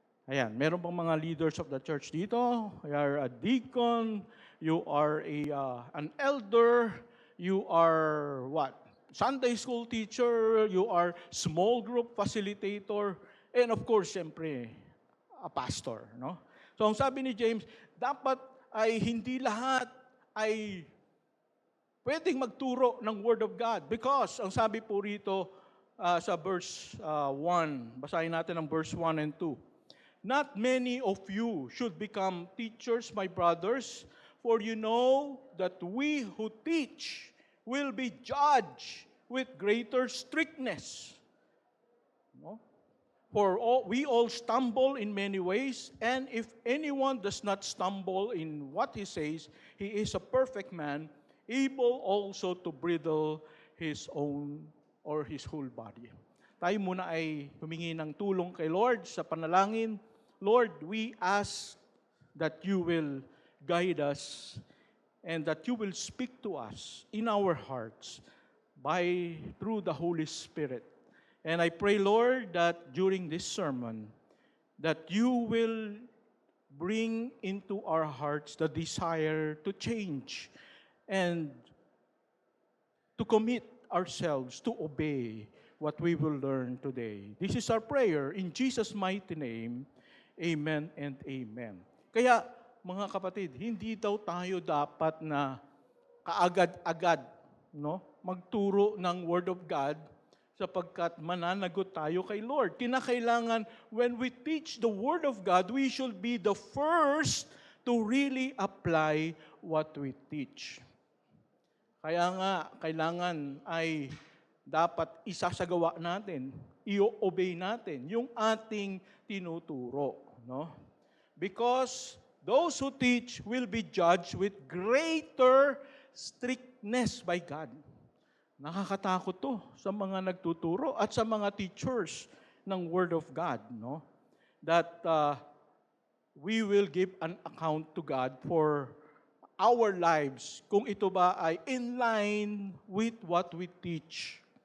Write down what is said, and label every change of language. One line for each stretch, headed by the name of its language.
Filipino: Ayan, meron bang mga
English: leaders of the church
Filipino: dito?
English: You are a deacon, you are an elder, you are what? Sunday school teacher, you are small group facilitator, and of course, siyempre, a pastor. No?
Filipino: So ang sabi ni James, dapat ay hindi lahat ay pwedeng magturo ng Word of God. Because, ang sabi po rito, sa verse 1. Basahin natin ang verse 1 and 2.
English: Not many of you should become teachers, my brothers, for you know that we who teach will be judged with greater strictness. No? For we all stumble in many ways, and if anyone does not stumble in what he says, he is a perfect man, able also to bridle his own or his whole body.
Filipino: Tayo muna ay humingi ng tulong kay Lord sa panalangin.
English: Lord, we ask that you will guide us and that you will speak to us in our hearts through the Holy Spirit. And I pray, Lord, that during this sermon, that you will bring into our hearts the desire to change and to commit ourselves to obey what we will learn today. This is our prayer in Jesus' mighty name. Amen and amen.
Filipino: Kaya, mga kapatid, hindi daw tayo dapat na kaagad-agad magturo ng Word of God sapagkat mananagot tayo kay Lord.
English: Kinakailangan, when we teach the Word of God, we should be the first to really apply what we teach.
Filipino: Kaya nga, kailangan ay dapat isasagawa natin, i-obey natin yung ating tinuturo. No?
English: Because those who teach will be judged with greater strictness by God.
Filipino: Nakakatakot to sa mga nagtuturo at sa mga teachers ng Word of God. No?
English: That we will give an account to God for our lives,
Filipino: kung ito ba ay
English: in line with what we teach.